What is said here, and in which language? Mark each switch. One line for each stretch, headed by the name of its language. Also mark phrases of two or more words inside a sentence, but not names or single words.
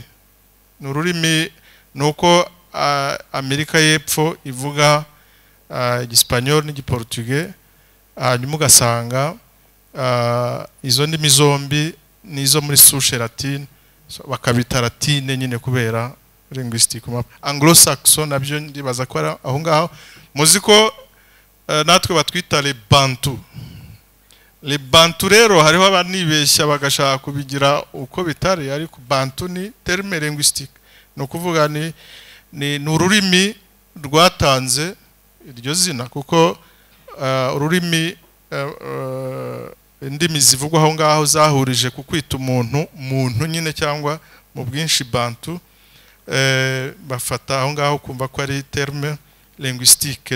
Kinyarwanda: Ni ururimi, nuko Amerika y'Epfo ivuga Igispanyol n'Igiportugais, hanyuma ugasanga izo ndimi zombi nizo muri
French: souche latine,
Kinyarwanda: bakabita Latine nyine kubera linguistique. Anglo-Saxon nabyo ndibaza ko aho ngaho. Muzi ko natwe batwita les Bantu. Les Bantu rero hariho abanibeshya bagashaka kubigira uko bitari, ariko Bantu ni
French: terme linguistique.
Kinyarwanda: No kuvuga ni ururimi rwatanze iryo zina, kuko ururimi indimi zivugwa aho ngaho zahurije ku kwita umuntu nyine, cyangwa mu bwinshi Bantu, bafata aho ngaho kumva ko ari
French: terme linguistique.